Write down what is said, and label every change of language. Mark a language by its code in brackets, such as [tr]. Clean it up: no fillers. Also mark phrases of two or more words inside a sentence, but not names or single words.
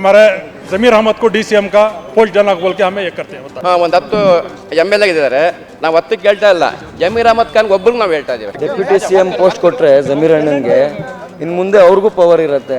[hi] हमारे जमीर अहमद को DCM का पोस्ट डालना बोल के हमें ये करते हैं। [kn] ಹಾಂ ಒಂದು 10 MLA ಇದ್ದಾರೆ, ನಾವು 10 ಕೇಳ್ತಾ ಇಲ್ಲ, ಜಮೀರ್ ಅಹಮದ್ ಖಾನ್ ಒಬ್ಬರಿಗೆ ನಾವು ಹೇಳ್ತಾ ಇದ್ದೀವಿ. [en] deputy CM post [kn] ಕೊಟ್ಟರೆ ಜಮೀರ್ ಅಣ್ಣನ್ಗೆ ಇನ್ನು ಮುಂದೆ ಅವ್ರಿಗೂ ಪವರ್ ಇರುತ್ತೆ.